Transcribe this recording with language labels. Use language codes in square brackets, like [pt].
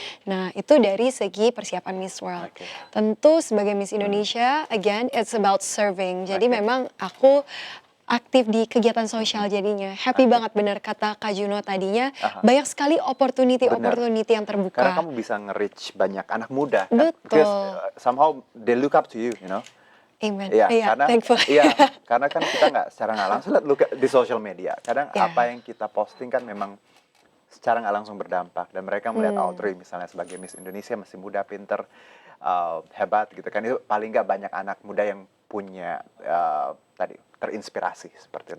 [id] Nah, itu dari segi persiapan Miss World. Tentu sebagai Miss Indonesia, again, [en] it's about serving. [id] Jadi memang aku aktif di kegiatan sosial jadinya. Happy banget benar kata Kak Juno tadinya. Banyak sekali opportunity yang terbuka. Karena kamu bisa nge-reach banyak anak muda. Kan? Betul. [en] Because somehow they look up to you, you know. Amen. Iya, Yeah, [id] karena [en] thankful. [id] karena kan kita secara nggak langsung look di social media. Kadang apa yang kita posting kan memang secara nggak langsung berdampak, dan mereka melihat Audrey misalnya sebagai Miss Indonesia masih muda, pinter, hebat gitu kan. Itu paling nggak banyak anak muda yang punya tadi terinspirasi seperti itu.